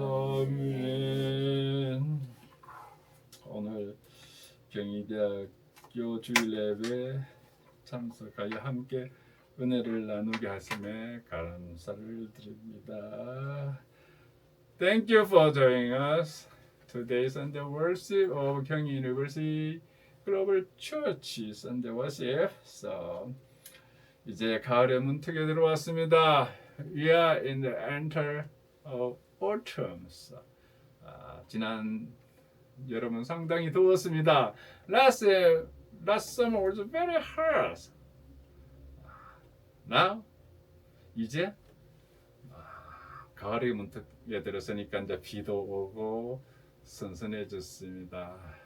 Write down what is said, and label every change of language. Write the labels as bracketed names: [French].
[Korean] 아멘. 오늘 경희대학교 주일예배 참석하여 함께 은혜를 나누게 하심에 감사를 드립니다. [English] Thank you for joining us. Today Sunday worship of Gyeonggi University Global Church Sunday worship. [Korean] So 이제 가을의 문턱에 들어왔습니다. [English] We are in the enter of autumn. [Korean] 지난 여름은 상당히 더웠습니다. [English] Last summer was very hot. [Korean] Now 이제 가을의 문턱에 들어서니까 이제 비도 오고 선선해졌습니다.